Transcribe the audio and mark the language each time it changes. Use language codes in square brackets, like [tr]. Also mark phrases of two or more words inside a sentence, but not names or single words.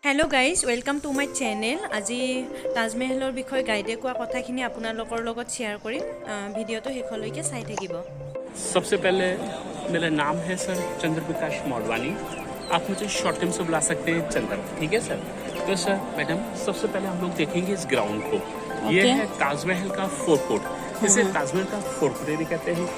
[en] hello guys welcome to my channel. [as] আজ তাজমহলৰ বিষয় গাইডে कोৱা কথাখিনি আপোনালোকৰ লগত শ্বেয়াৰ কৰিম। ভিডিঅ'টো শেষলৈকে চাই থাকিব। [hi] सबसे पहले मेरा नाम है सर चंद्र प्रकाश मोडवानी। आप मुझे [en] short time [hi] से बुला सकते हैं चंद्र, ठीक है सर। तो [en] sir madam [hi] सबसे पहले हम लोग देखेंगे इस ग्राउंड को। ये है ताजमहल का [en] fort court. [hi] इसे ताजमहल का [en] fort court [hi] कहते हैं।